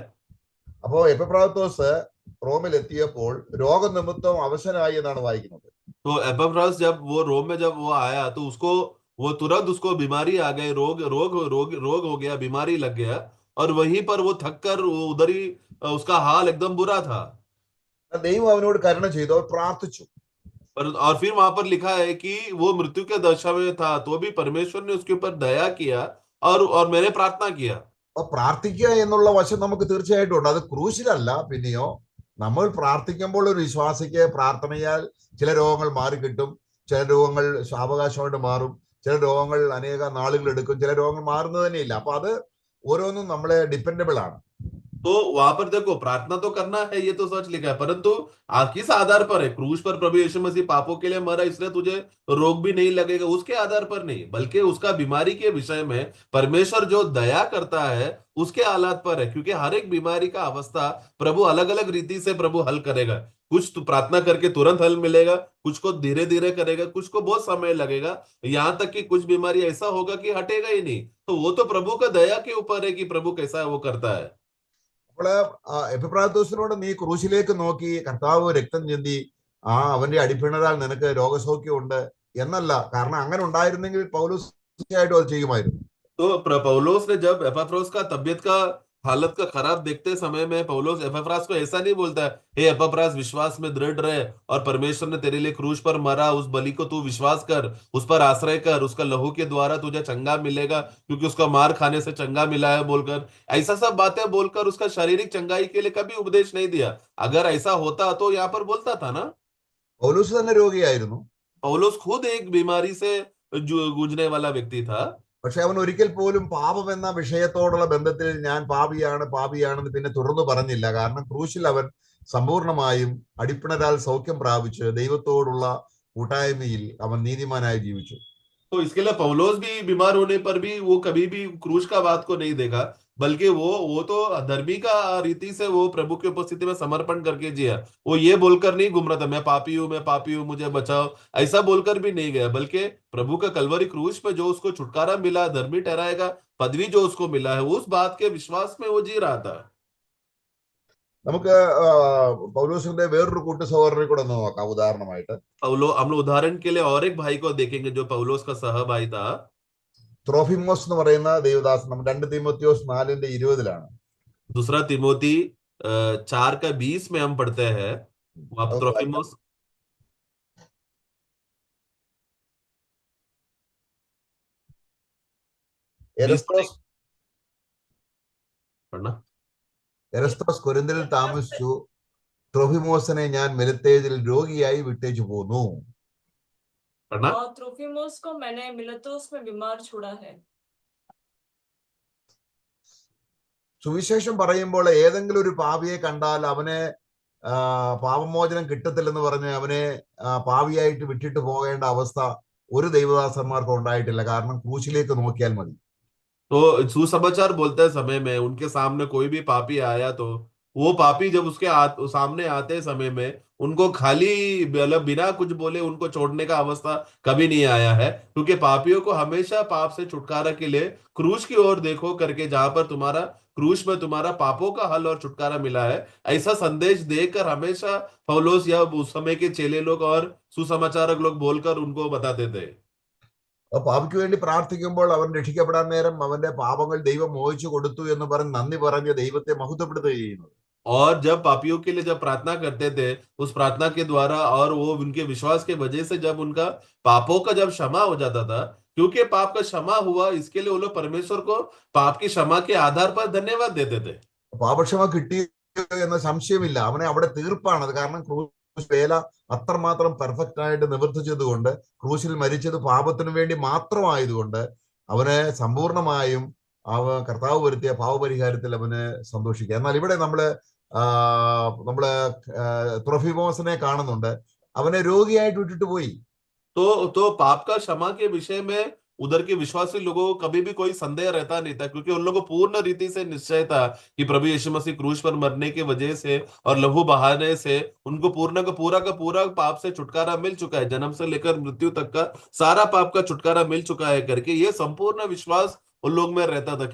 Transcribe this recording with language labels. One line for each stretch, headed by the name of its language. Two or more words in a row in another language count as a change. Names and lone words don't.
Malayalam: അപ്പോ എപ്പഫ്രാത്തോസ് റോമിൽ എത്തിയപ്പോൾ രോഗനിമിത്തം അവശനായി എന്നാണ് വായിക്കുന്നത്.
Hindi: तो एपाफ्रास जब वो रोम में जब वो आया तो उसको वो तुरंत उसको बीमारी आ गई, रोग हो गया, बीमारी लग गया, और वहीं पर वो थक कर वो उधर ही उसका हाल एकदम बुरा था।
Malayalam: ദൈവം അവനോട് കരുണ ചെയ്തു, അവർ പ്രാർത്ഥിച്ചു.
Hindi: और फिर वहां पर लिखा है कि वो मृत्यु के दशा में था तो भी परमेश्वर ने उसके ऊपर दया किया और मैंने प्रार्थना किया।
Malayalam: അപ്പൊ പ്രാർത്ഥിക്കുക എന്നുള്ള വശം നമുക്ക് തീർച്ചയായിട്ടും ഉണ്ട്. അത് ക്രൂശിലല്ല. പിന്നെയോ നമ്മൾ പ്രാർത്ഥിക്കുമ്പോൾ ഒരു വിശ്വാസിക്ക് പ്രാർത്ഥനയാൽ ചില രോഗങ്ങൾ മാറിക്കിട്ടും, ചില രോഗങ്ങൾ സാവകാശമായിട്ട് മാറും, ചില രോഗങ്ങൾ അനേക നാളുകൾ എടുക്കും, ചില രോഗങ്ങൾ മാറുന്നത് തന്നെയില്ല. അപ്പൊ അത് ഓരോന്നും നമ്മളെ ഡിപ്പെൻഡബിൾ ആണ്.
Hindi: तो वहां पर देखो, प्रार्थना तो करना है, ये तो सच लिखा है, परंतु किस आधार पर है? क्रूज पर प्रभु यीशु मसीह पापों के लिए मरा, इसलिए तुझे रोग भी नहीं लगेगा, उसके आधार पर नहीं, बल्कि उसका बीमारी के विषय में परमेश्वर जो दया करता है उसके हालात पर है। क्योंकि हर एक बीमारी का अवस्था प्रभु अलग अलग रीति से प्रभु हल करेगा। कुछ तो प्रार्थना करके तुरंत हल मिलेगा, कुछ को धीरे धीरे करेगा, कुछ को बहुत समय लगेगा, यहाँ तक कि कुछ बीमारी ऐसा होगा कि हटेगा ही नहीं। तो वो तो प्रभु का दया के ऊपर है कि प्रभु कैसा है वो करता है।
Malayalam: അപ്പോൾ എപ്പിഫ്രാത്തോസിനോട് നീ ക്രൂശിലേക്ക് നോക്കി കർത്താവ് രക്തം ചിന്തി അവന്റെ അടിപ്പിണരാൽ നിനക്ക് രോഗസൗഖ്യം ഉണ്ട് എന്നല്ല. കാരണം അങ്ങനെ ഉണ്ടായിരുന്നെങ്കിൽ പൗലോസ് തീർച്ചയായിട്ടും അത് ചെയ്യുമായിരുന്നു.
Hindi: तो पौलोस ने जब एपाफ्रोस का तबियत का हालत का खराब देखते समय में पौलोस एपाफ्रास को ऐसा नहीं बोलता है, हे एपाफ्रास विश्वास में दृढ़ रहे और परमेश्वर ने तेरे लिए क्रूज पर मरा, उस बलि को तू विश्वास कर, उस पर आश्रय कर, उसका लहू के द्वारा तुझे चंगा मिलेगा क्योंकि उसका मार खाने से चंगा मिला है बोलकर, ऐसा सब बातें बोलकर उसका शारीरिक चंगाई के लिए कभी उपदेश नहीं दिया। अगर ऐसा होता तो यहाँ पर बोलता था ना।
Malayalam: പൗലോസ് തന്നെ രോഗിയായിരുന്നു.
Hindi: पौलोस खुद एक बीमारी से जूझने वाला व्यक्ति था,
Malayalam: പക്ഷെ അവൻ ഒരിക്കൽ പോലും പാപം എന്ന വിഷയത്തോടുള്ള ബന്ധത്തിൽ ഞാൻ പാപിയാണെന്ന് പിന്നെ തുടർന്ന് പറഞ്ഞില്ല. കാരണം ക്രൂശിൽ അവൻ സമ്പൂർണമായും അടിപ്പിണരാൽ സൗഖ്യം പ്രാപിച്ച് ദൈവത്തോടുള്ള കൂട്ടായ്മയിൽ അവൻ നീതിമാനായി ജീവിച്ചു.
Hindi: तो इसके लिए पौलोस भी बीमार होने पर भी वो कभी भी क्रूज का बात को नहीं देखा, बल्कि वो तो धर्मी का रीति से वो प्रभु की उपस्थिति में समर्पण करके जिया। वो ये बोलकर नहीं घूम रहा था, मैं पापी हूं मुझे बचाओ, ऐसा बोलकर भी नहीं गया, बल्कि प्रभु का कलवरी क्रूज पे जो उसको छुटकारा मिला, धर्मी ठहराएगा पदवी जो उसको मिला है, उस बात के विश्वास में वो जी रहा था।
Malayalam: നമുക്ക് പൗലോസിന്റെ വേറൊരു കൂട്ടു സഹോദരനെ കൂടെ ഒന്ന് നോക്കാം ഉദാഹരണമായിട്ട്.
Hindi: हम लोग उदाहरण के लिए और एक भाई को देखेंगे जो पौलोस का सह भाई था,
Malayalam: ത്രോഫിമോസ് എന്ന് പറയുന്ന ദേവദാസൻ. നമ്മൾ 2 തീമോത്തിയോസ് 4:20
Hindi: दूसरा तिमोथी 4:20 में हम पढ़ते हैं। वहां पर त्रोफिमोस पढ़ना।
Malayalam: എരസ്തോസ് കൊരിന്തിൽ താമസിച്ചു, ത്രോഫിമോസിനെ ഞാൻ മിലത്തേജിൽ രോഗിയായി വിട്ടേച്ചു പോന്നു.
Hindi: पढ़ना। और त्रोफिमोस को मैंने मिलेतोस में बीमार छोड़ा है।
Malayalam: സുവിശേഷം പറയുമ്പോൾ ഏതെങ്കിലും ഒരു പാപിയെ കണ്ടാൽ അവനെ പാപമോചനം കിട്ടത്തില്ലെന്ന് പറഞ്ഞ് അവനെ പാപിയായിട്ട് വിട്ടിട്ട് പോകേണ്ട അവസ്ഥ ഒരു ദൈവദാസന്മാർക്കും ഉണ്ടായിട്ടില്ല. കാരണം ക്രൂശിലേക്ക് നോക്കിയാൽ മതി.
Hindi: तो सुसमाचार बोलते समय में उनके सामने कोई भी पापी आया तो वो पापी जब उसके सामने आते समय में उनको खाली मतलब बिना कुछ बोले उनको छोड़ने का अवस्था कभी नहीं आया है, क्योंकि पापियों को हमेशा पाप से छुटकारा के लिए क्रूज की ओर देखो करके, जहां पर तुम्हारा क्रूस में तुम्हारा पापों का हल और छुटकारा मिला है। ऐसा संदेश देकर हमेशा पौलुस या उस समय के चेले लोग और सुसमाचारक लोग बोलकर उनको बताते थे।
Malayalam: അപ്പൊ പാപിക്ക് വേണ്ടി പ്രാർത്ഥിക്കുമ്പോൾ അവൻ രക്ഷിക്കപ്പെടാൻ നേരം അവന്റെ പാപങ്ങൾ ദൈവം മോഹിച്ചു കൊടുത്തു എന്ന് പറഞ്ഞ് നന്ദി പറഞ്ഞ് ദൈവത്തെ മഹത്വപ്പെടുത്തുകയും ചെയ്യുന്നത്.
Hindi: और जब पापियों के लिए जब प्रार्थना करते थे, उस प्रार्थना के द्वारा और वो उनके विश्वास के वजह से जब उनका पापों का जब क्षमा हो जाता था, क्योंकि पाप का क्षमा हुआ, इसके लिए वो लोग परमेश्वर को पाप की क्षमा के आधार पर धन्यवाद देते थे।
Malayalam: പാപക്ഷമ കിട്ടി എന്ന സംശയമില്ല. അവനെ അവിടെ തീർപ്പാണ് അത്. കാരണം ക്രൂശ് വേല അത്രമാത്രം പെർഫെക്റ്റ് ആയിട്ട് നിവർത്തിച്ചതുകൊണ്ട്, ക്രൂശിൽ മരിച്ചത് പാപത്തിനു വേണ്ടി മാത്രമായതുകൊണ്ട് അവന് സമ്പൂർണമായും കർത്താവ് വരുത്തിയ പാവപരിഹാരത്തിൽ അവന് സന്തോഷിക്കുക. എന്നാൽ ഇവിടെ നമ്മള് ത്രോഫിമോസിനെ കാണുന്നുണ്ട്. അവനെ രോഗിയായിട്ട് വിട്ടിട്ട് പോയി.
Hindi: तो पाप का क्षमा के विषय में उधर के विश्वासी लोगों को कभी भी कोई संदेह रहता नहीं था, क्योंकि उन लोगों को पूर्ण रीति से निश्चय था कि प्रभु यीशु मसीह क्रूस पर मरने की वजह से और लहू बहाने से उनको पूरा का पूरा पाप से छुटकारा मिल चुका है। जन्म से लेकर मृत्यु तक का सारा पाप का छुटकारा मिल चुका है करके ये संपूर्ण विश्वास उन लोग में रहता था।